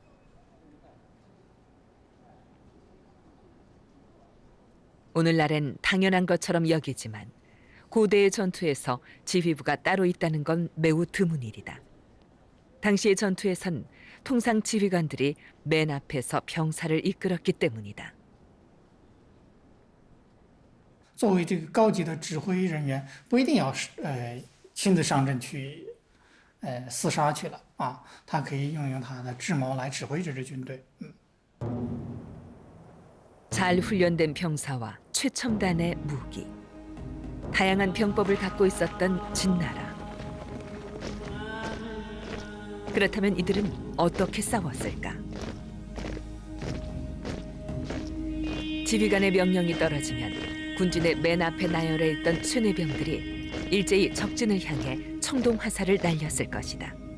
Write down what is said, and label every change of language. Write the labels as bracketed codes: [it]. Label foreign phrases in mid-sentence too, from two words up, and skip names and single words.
[ko] 오늘날엔 당연한 것처럼 여기지만 고대의 전투에서 지휘부가 따로 있다는 건 매우 드문 일이다. 당시의 전투에선 통상 지휘관들이 맨 앞에서 병사를 이끌었기 때문이다. [zh] 作为这个高级的指挥人员，不一定要亲自上阵去厮杀去了啊，他可以运用他的智谋来指挥这支军队。 [ko] 잘 훈련된 병사와 최첨단의 무기, 다양한 병법을 갖고 있었던 진나라. 그렇다면 이들은 어떻게 싸웠을까? 지휘관의 명령이 떨어지면 군진의 맨 앞에 나열해 있던 쇠뇌병들이 일제히 적진을 향해 청동 화살을 날렸을 것이다.